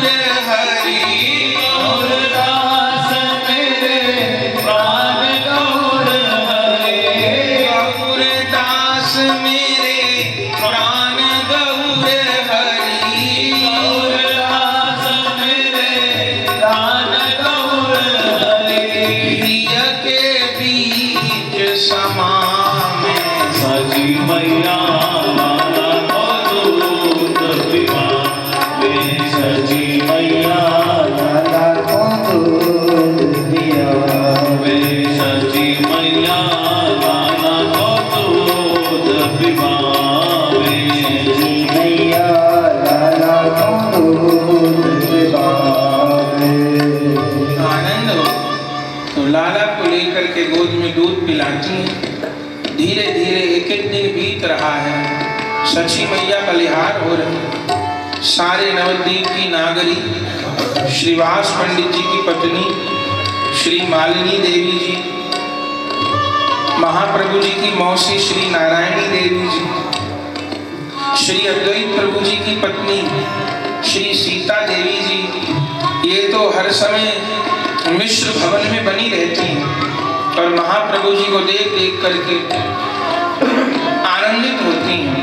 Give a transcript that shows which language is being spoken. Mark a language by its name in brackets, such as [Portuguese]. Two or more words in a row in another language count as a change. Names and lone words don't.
[Hindi] हरि गौर दास मेरे प्राण गौर हरि गौर दास मेरे प्राण गौर हरि गौर दास मेरे प्राण गौर हरि प्रिय के बीच समा में सजी मैया लाला को दूध पिलावे सजी मैया लाला को दूध पिलावे सजी मैया लाला को दूध पिलावे सची मैया लाला को दूध पिलावे आनंद हो तो लाला को लेकर के गोद में दूध पिलाती हैं। धीरे धीरे एक एक दिन बीत रहा है। सची मैया बलिहार हो रही। सारे नवद्वीप की नागरी श्रीवास पंडित जी की पत्नी श्री मालिनी देवी जी, महाप्रभु जी की मौसी श्री नारायणी देवी जी, श्री अद्वैत प्रभु जी की पत्नी श्री सीता देवी जी, ये तो हर समय मिश्र भवन में बनी रहती हैं और महाप्रभु जी को देख देख करके आनंदित होती हैं।